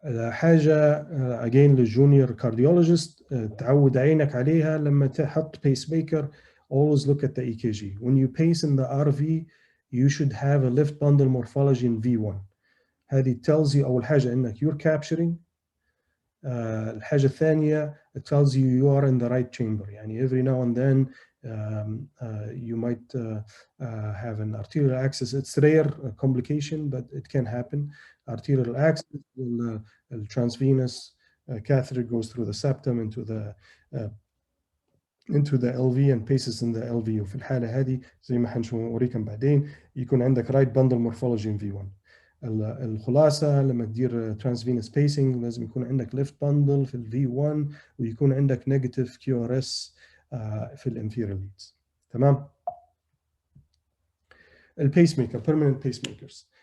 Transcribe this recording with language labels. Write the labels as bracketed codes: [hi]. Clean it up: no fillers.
[ar] حاجه اجين للجونيور كارديولوجيست تعود عينك عليها لما تحط بيس ميكر, [en] always look at the EKG. When you pace in the RV you should have a left bundle morphology in V1. هذه tells you [ar] أول حاجة إنك [en] you're capturing [ar] الحاجة الثانية [en] it tells you you are in the right chamber. يعني every now and then you might have an arterial access. It's rare complication, but it can happen. Arterial access, the transvenous catheter goes through the septum into the LV and passes in the LV. [ar] وفي الحالة هذه زي ما حنوريكم بعدين يكون عندك [en] right bundle morphology in V1. [ar] الخلاصة لما تدير transvenous pacing لازم يكون عندك left bundle في ال V1 ويكون عندك negative QRS في الانفيريور leads. تمام؟ البيسميكر [en] permanent pacemakers.